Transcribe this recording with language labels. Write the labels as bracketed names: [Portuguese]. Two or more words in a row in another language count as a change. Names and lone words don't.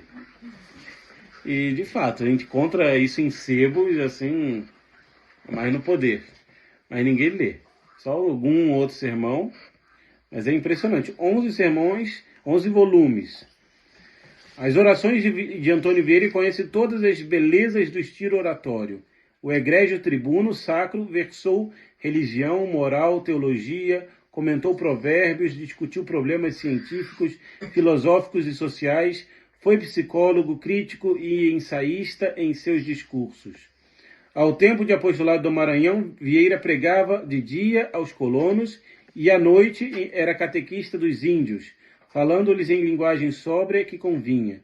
[Portuguese] E, de fato, a gente encontra isso em sebos, assim, mais no poder. Mas ninguém lê. Só algum outro sermão. Mas é impressionante. 11 sermões, 11 volumes. As orações de Antônio Vieira conhecem todas as belezas do estilo oratório. O egrégio tribuno sacro versou religião, moral, teologia, comentou provérbios, discutiu problemas científicos, filosóficos e sociais, foi psicólogo, crítico e ensaísta em seus discursos. Ao tempo de apostolado do Maranhão, Vieira pregava de dia aos colonos e à noite era catequista dos índios, falando-lhes em linguagem sóbria que convinha.